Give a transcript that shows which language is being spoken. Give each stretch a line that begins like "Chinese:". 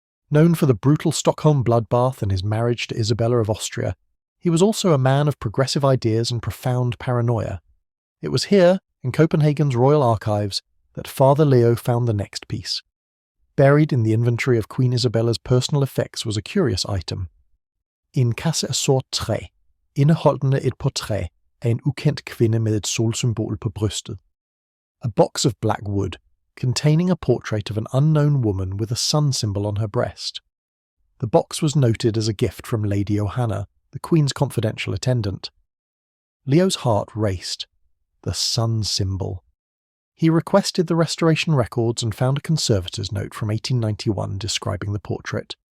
English: Known for the brutal Stockholm bloodbath and his marriage to Isabella of Austria, he was also a man of progressive ideas and profound paranoia. It was here, in Copenhagen's royal archives, that Father Leo found the next piece. Buried in the inventory of Queen Isabella's personal effects was a curious item.
Danish: En kasse af sort træ, indeholdende et portræt af en ukendt kvinde med et solsymbol på brystet.
English: A box of black wood, containing a portrait of an unknown woman with a sun symbol on her breast. The box was noted as a gift from Lady Johanna, the Queen's confidential attendant. Leo's heart raced. The sun symbol. He requested the restoration records and found a conservator's note from 1891 describing the portrait.